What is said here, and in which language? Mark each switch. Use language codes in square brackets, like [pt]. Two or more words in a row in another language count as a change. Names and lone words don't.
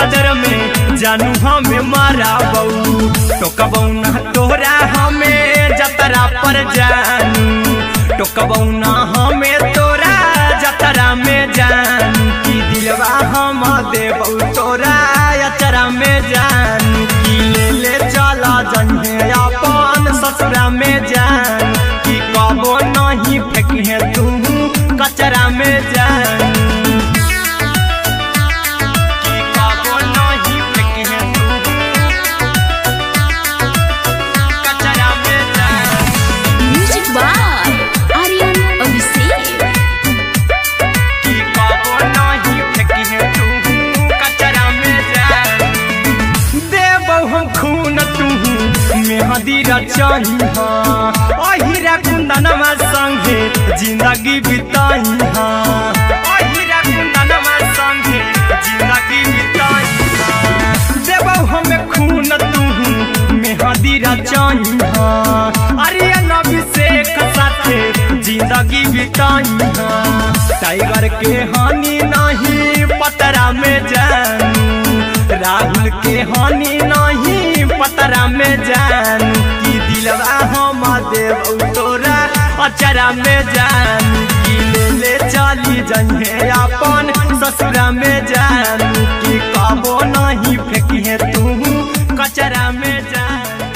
[anp] देर में जानू हमें माराबौ टोकबौ ना तोरा हमें जतरा पर जानू टोकबौ ना हमें तोरा जतरा में जानू की दिलवा हम देबौ तोरा अचरा में जानू की ले ले चला जइहे अपन ससुरा में जान की कबो नहीं फेंकिहे तू कचरा में जानू की कबो नहीं फेंकिहे तू कचरा में जान [en] म्यूजिक बाय आर्यन अभिषेक [anp] की कबो नहीं फेंकिहे तू कचरा में जान देबौ हम खून तू मेहदी रचही अहिरा कुंदनमा संगे जिंदगी बिताई अहिरा कुंदनमा संगे जिंदगी बिताई देबौ हमें खून तू मेहदी रचही आर्यन अभिषेक साथे जिंदगी बिताई टाइगर के हानि नहीं पतरा में जानू राहुल के हानि नहीं पतरा में जानू की दिलवा हम देबौ तोरा अचरा में जानू की ले ले चली जइहे अपन ससुरा में जानू की कबो नहीं फेंकिहे तू कचरा में जानू